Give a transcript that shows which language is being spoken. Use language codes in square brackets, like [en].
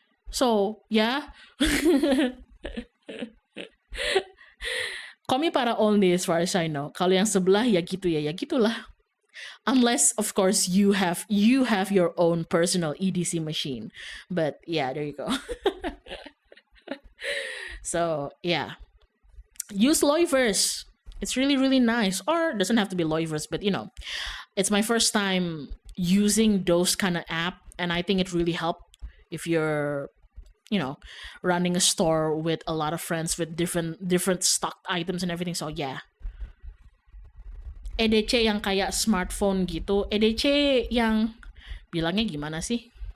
[en] So yeah. Comipara only as far as I know. [id] Kalau yang sebelah ya gitu ya gitulah. [en] Unless of course you have your own personal EDC machine. But yeah, there you go. So yeah. Use Loivers. It's really, really nice. Or doesn't have to be Loivers, but you know, it's my first time using those kind of app, and I think it really helped if you're, you know, running a store with a lot of friends with different stocked items and everything. So yeah. [id] EDC yang kayak smartphone gitu. EDC yang bilangnya gimana sih?